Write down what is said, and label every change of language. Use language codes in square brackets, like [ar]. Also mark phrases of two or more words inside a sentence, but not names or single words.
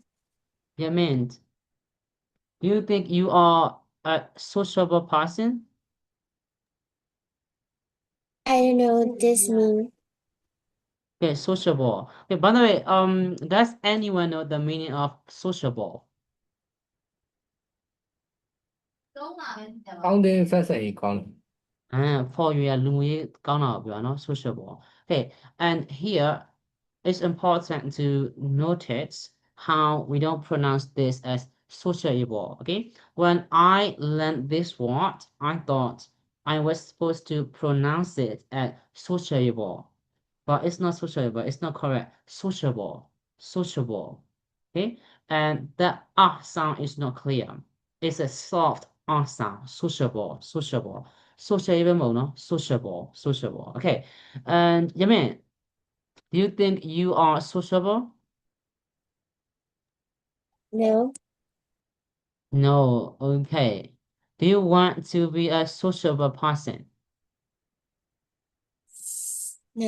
[en] Yamin, do you think you are a sociable person? I don't know what this means. Okay, sociable. Okay, by the way, does anyone know the meaning of sociable? [my] ကောင်းတဲ့ဆက်ဆံရေးကောင်းတယ် [en] for you [my] လူမှုရေးကောင်းတာကိုပြောတာနော် sociable. [en] Okay, and here it's important to notice how we don't pronounce this as sociable. Okay, when I learned this word, I thought I was supposed to pronounce it as sociable, but it's not sociable. It's not correct. Sociable, sociable. Okay, and the sound is not clear. It's a soft sound. Sociable, sociable. Sociable [my] မဟုတ်နော် [en] sociable, sociable. Okay, and Yamin, do you think you are sociable? No, No. Okay. Do you want to be a sociable person? no.